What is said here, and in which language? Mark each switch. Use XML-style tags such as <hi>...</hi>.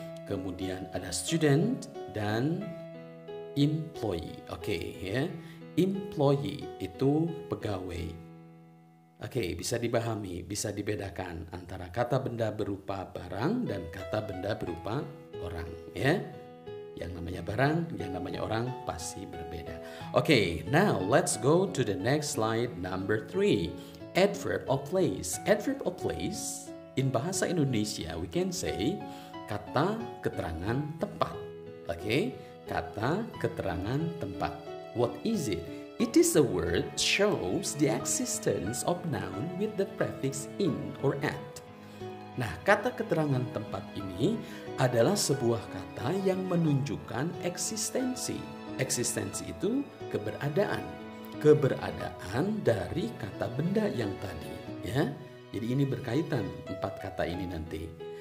<id>Kemudian ada student dan employee. Oke ya. Employee itu pegawai. Oke, bisa dipahami, bisa dibedakan antara kata benda berupa barang dan kata benda berupa orang ya. Yang namanya barang, yang namanya orang pasti berbeda.</id> <en>Oke, now let's go to the next slide number 3. Adverb of place. Adverb of place in bahasa Indonesia we can say</en> <id>kata keterangan tempat. Oke, kata keterangan tempat.</id> <en>What is it? It is a word shows the existence of noun with the prefix in or at.</en> <id>Nah, kata keterangan tempat ini adalah sebuah kata yang menunjukkan eksistensi. Eksistensi itu keberadaan. Keberadaan dari kata benda yang tadi, ya. Jadi ini berkaitan 4 kata ini nanti.</id>